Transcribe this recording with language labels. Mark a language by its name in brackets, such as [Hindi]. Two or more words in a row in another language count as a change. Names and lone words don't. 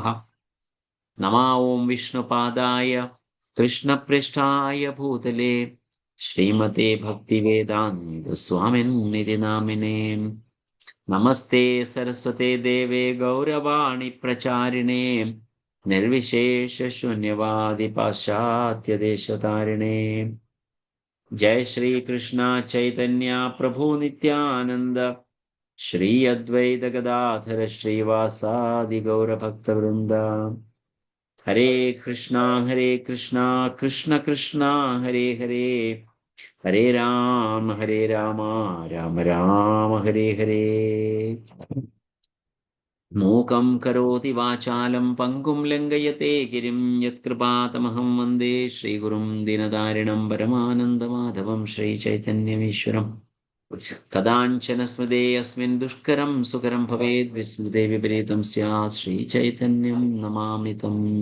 [Sanskrit] നമോ ഓം വിഷ്ണുപാദായ കൃഷ്ണപൃഷ്ഠായ ഭൂതലേ ശ്രീമതേ ഭക്തിവേദാന്ത സ്വാമിന്നിധി നാമിനേ. നമസ്തേ സരസ്വതേ ദേവേ ഗൗരവാണി പ്രചാരിണേ നിർവിശേഷശൂന്യവാദി പാശ്ചാത്യദേശതാരിണേ. जय श्री कृष्ण चैतन्य प्रभु नित्यानंद श्री अद्वैत गदाधर श्रीवासादि गौर भक्त वृंद. हरे कृष्णा कृष्ण कृष्णा हरे हरे, हरे राम राम राम हरे हरे. मूकं करोति वाचालं पंगुं लंघयते गिरिं यत्कृपातमहं वन्दे श्रीगुरुं दीनदारिणं परमानन्दमाधवं श्रीचैतन्यमीश्वरम्. कदाञ्चन स्मृते अस्मिन् दुष्करं सुकरं भवेद् विस्मृते विपरीतं स्यात् श्रीचैतन्यं नमामि तम्.